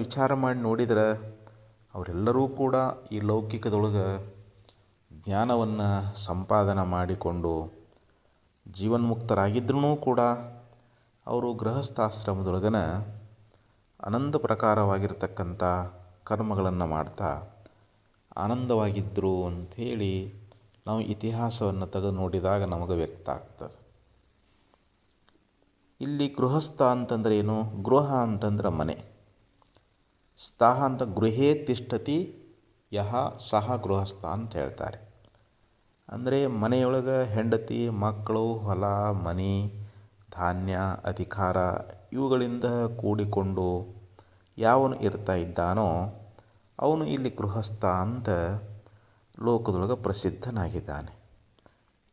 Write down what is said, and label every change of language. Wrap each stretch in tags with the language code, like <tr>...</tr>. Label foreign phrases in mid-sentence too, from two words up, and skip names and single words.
<kn>ವಿಚಾರ ಮಾಡಿ ನೋಡಿದರೆ ಅವರೆಲ್ಲರೂ ಕೂಡ ಈ ಲೌಕಿಕದೊಳಗೆ ಜ್ಞಾನವನ್ನು ಸಂಪಾದನೆ ಮಾಡಿಕೊಂಡು ಜೀವನ್ಮುಕ್ತರಾಗಿದ್ರೂ ಕೂಡ ಅವರು ಗೃಹಸ್ಥಾಶ್ರಮದೊಳಗನ ಅನಂತ ಪ್ರಕಾರವಾಗಿರ್ತಕ್ಕಂಥ ಕರ್ಮಗಳನ್ನು ಮಾಡ್ತಾ ಆನಂದವಾಗಿದ್ದರು ಅಂಥೇಳಿ ನಾವು ಇತಿಹಾಸವನ್ನು ತೆಗೆದು ನೋಡಿದಾಗ ನಮಗೆ ವ್ಯಕ್ತ ಆಗ್ತದೆ. ಇಲ್ಲಿ ಗೃಹಸ್ಥ ಅಂತಂದ್ರೆ ಏನು? ಗೃಹ ಅಂತಂದ್ರೆ ಮನೆ. ಸ್ಥಾಹ ಅಂತ</kn> <sa>ಗೃಹೇ ತಿಷ್ಠತಿ ಯಹ ಸಹ ಗೃಹಸ್ಥ</sa> <kn>ಅಂತ ಹೇಳ್ತಾರೆ. ಅಂದರೆ ಮನೆಯೊಳಗೆ ಹೆಂಡತಿ, ಮಕ್ಕಳು, ಹೊಲ, ಮನೆ, ಧಾನ್ಯ, ಅಧಿಕಾರ ಇವುಗಳಿಂದ ಕೂಡಿಕೊಂಡು ಯಾವನು ಇರ್ತಾ ಇದ್ದಾನೋ ಅವನು ಇಲ್ಲಿ ಗೃಹಸ್ಥ ಅಂತ ಲೋಕದೊಳಗೆ ಪ್ರಸಿದ್ಧನಾಗಿದ್ದಾನೆ.</kn>